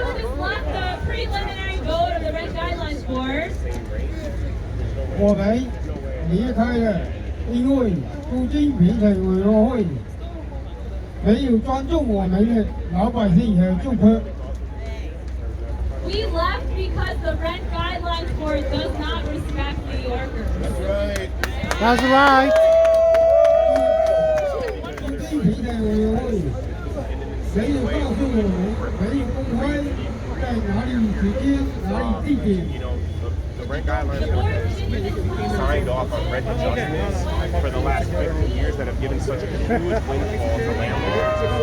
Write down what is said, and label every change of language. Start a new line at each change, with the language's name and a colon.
English: this is not the preliminary vote of the Rent Guidelines Board.
Chinese: 我们离开了，因为租金评审委员会没有尊重我们的老百姓和住客。
English: We left because the Rent Guidelines Board does not respect the workers. That's right.
Chinese: 租金评审委员会没有告诉我们，没有公开在哪里时间、哪里地点。
English: The rent guidelines has signed off on rent adjustments for the last 50 years that have given such a huge windfall to landlords.